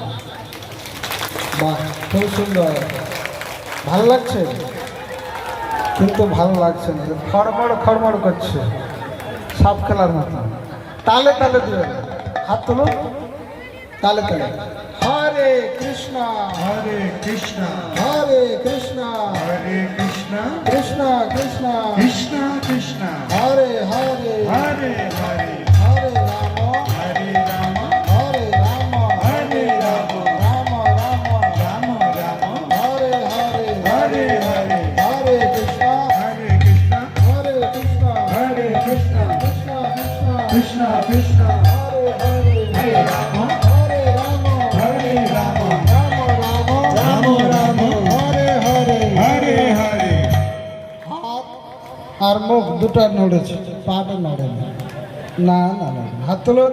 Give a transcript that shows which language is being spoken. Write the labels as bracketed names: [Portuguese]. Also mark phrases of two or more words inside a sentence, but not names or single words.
[Bangla] বাহ, খুব সুন্দর, ভালো লাগছে, কিন্তু ভালো লাগছে না, খড়মড় খড়মড় করছে সাপ খেলার মতো। তালে তালে দিবে, হাত তুলুন, তালে তালে হরে কৃষ্ণ হরে কৃষ্ণ হরে কৃষ্ণ হরে কৃষ্ণ কৃষ্ণ কৃষ্ণ কৃষ্ণ কৃষ্ণ হরে হরে হরে হরে হরে রাম হরে রাম হরে রাম হরে রাম রাম রাম রাম রাম হরে হরে হরে হরে হরে কৃষ্ণ হরে কৃষ্ণ হরে কৃষ্ণ হরে কৃষ্ণ কৃষ্ণ কৃষ্ণ কৃষ্ণ কৃষ্ণ হরে হরে হরে রাম হরে রাম হরে রাম রাম রাম হরে হরে হরে হরে। হাত আর মুখ দুটো নড়েছে, পাটা নড়ে না, না না না, হাত তুলুন।